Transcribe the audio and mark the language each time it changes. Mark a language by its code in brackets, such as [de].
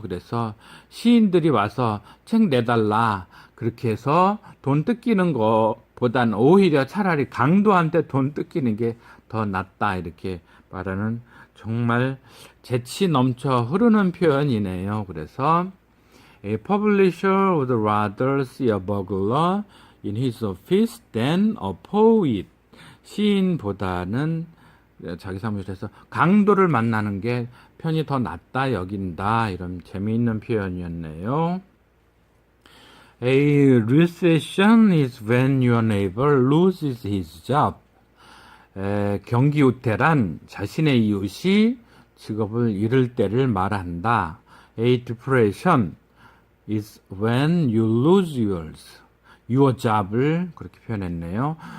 [ko] 그래서 시인들이 와서 책 내달라 그렇게 해서 돈 뜯기는 것보단 오히려 차라리 강도한테 돈 뜯기는 게 더 낫다 이렇게 말하는 정말 재치 넘쳐 흐르는 표현이네요. 그래서 [en] A publisher would rather see a burglar in his office than a poet. [ko] 시인보다는 자기 사무실에서 강도를 만나는 게 편이 더 낫다 여긴다 이런 재미있는 표현이었네요. [en] A recession is when your neighbor loses his job. [ko] 경기후퇴란 자신의 이웃이 직업을 잃을 때를 말한다. [en] A depression is when you lose your job [ko] 을 그렇게 표현했네요.